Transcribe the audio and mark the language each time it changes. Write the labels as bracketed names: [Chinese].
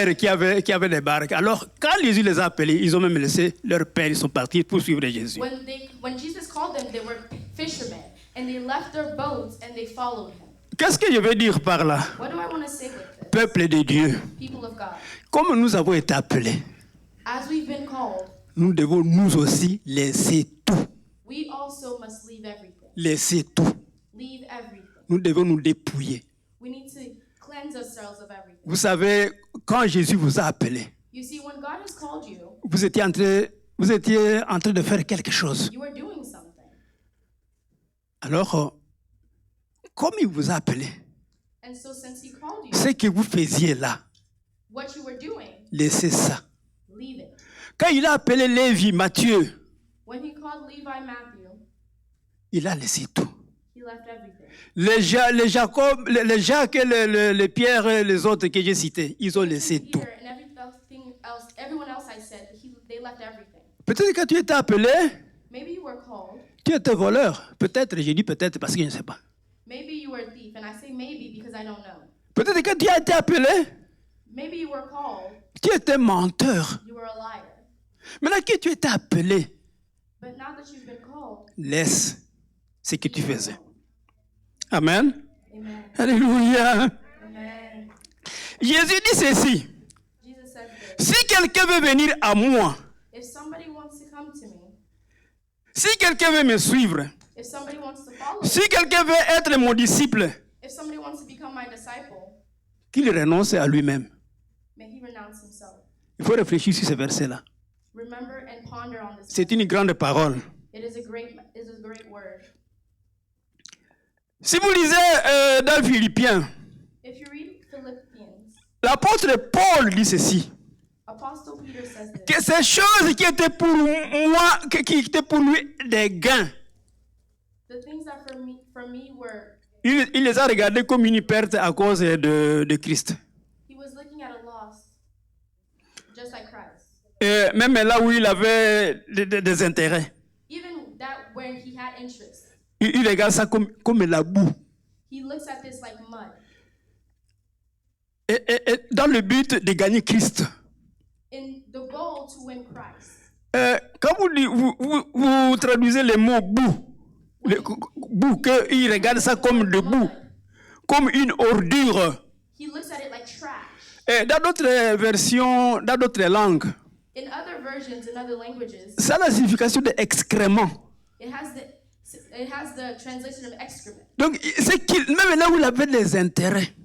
[French] père qui avait des barques. Alors, quand Jésus les a appelés, ils ont même laissé leur père, ils sont partis pour suivre Jésus. [English] when Jesus called them, they were fishermen, and they left their boats and they followed him. [French] Qu'est-ce que je veux dire par là? [English] What do I want to say with this? [French] Peuple de Dieu, [English] People of God, [French] comme nous avons été appelés, [English] as we've been called, [French] nous devons nous aussi laisser tout. [English] we also must leave everything. [French] Laisser tout. [English] Leave everything. [French] Nous devons nous dépouiller. [English] We need to cleanse ourselves of everything. [French] Vous savez, quand Jésus vous a appelé, [English] You see, when God has called you, [French] vous étiez en train de faire quelque chose. [English] you are doing something. [French] Alors, comme il vous a appelé, [English] And so since he called you, [French] ce que vous faisiez là, [English] what you were doing, [French] laissez ça. [English] leave it. [French] Quand il a appelé Lévi, Matthieu, [English] When he called Levi Matthew, [French] il a laissé tout. [English] he left everything. [French] Les Jacob, les Jacques, les Pierre et les autres que j'ai cités, ils ont laissé tout. [English] Peter and everyone else I said, they left everything. [French] Peut-être que tu étais appelé, [English] Maybe you were called. [French] tu étais voleur. Peut-être, j'ai dit peut-être parce que je ne sais pas. [English] Maybe you were a thief, and I say maybe because I don't know. [French] Peut-être que tu as été appelé, [English] Maybe you were called. [French] tu étais menteur. [English] You were a liar. [French] Maintenant que tu étais appelé, [English] But now that you've been called, [French] laisse ce que tu faisais. Amen. [English] amen. [French] Alléluia. [English] Amen. [French] Jésus dit ceci. [English] Jesus says this. [French] Si quelqu'un veut venir à moi, [English] If somebody wants to come to me, [French] si quelqu'un veut me suivre, [English] if somebody wants to follow [French] si [English] me, [French] quelqu'un veut être mon disciple, [English] if somebody wants to become my disciple, [French] qu'il renonce à lui-même. [English] may he renounce himself. [French] Il faut réfléchir sur ce verset-là. [English] Remember and ponder on this. [French] C'est une grande parole. [English] It is a great word. [French] Si vous lisez dans Philippiens, [English] If you read Philippians, [French] l'apôtre Paul dit ceci, [English] Apostle Peter says this. [French] que ces choses qui étaient pour moi, qui étaient pour lui des gains, [English] The things that for me were, [French] il les a regardées comme une perte à cause de Christ. [English] he was looking at a loss, just like Christ. [French] Et même là où il avait des intérêts, [English] Even that where he had interest, [French] il regarde ça comme la boue. [English] he looks at this like mud. [French] Et dans le but de gagner Christ. [English] In the goal to win Christ. [French] Quand vous traduisez les mots boue, boue, qu'il regarde ça comme de boue, comme une ordure. [English] He looks at it like trash. [French] Et dans d'autres versions, dans d'autres langues, [English] In other versions, in other languages, [French] ça a la signification d'excrément. [English] it has the translation of excrement. [French] Donc, c'est qu'il, même là où il avait des intérêts,